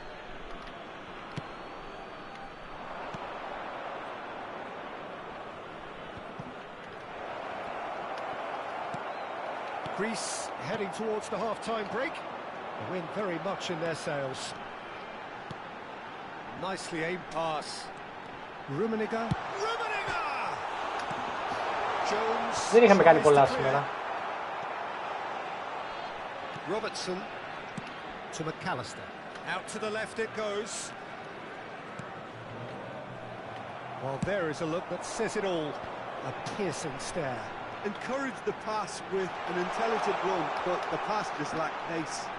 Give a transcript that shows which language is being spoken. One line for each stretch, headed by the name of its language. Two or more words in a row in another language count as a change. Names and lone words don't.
English: Greece heading towards the half-time break. The wind very much in their sails. Nicely aimed pass. Rummenigge. Rummenigge! Jones.
Greek: Δεν είχαμε κάνει πολλά σήμερα.
English: Robertson to McAllister. Out to the left it goes. Well, there is a look that says it all. A piercing stare. Encourage the pass with an intelligent run, but the pass just lacked pace.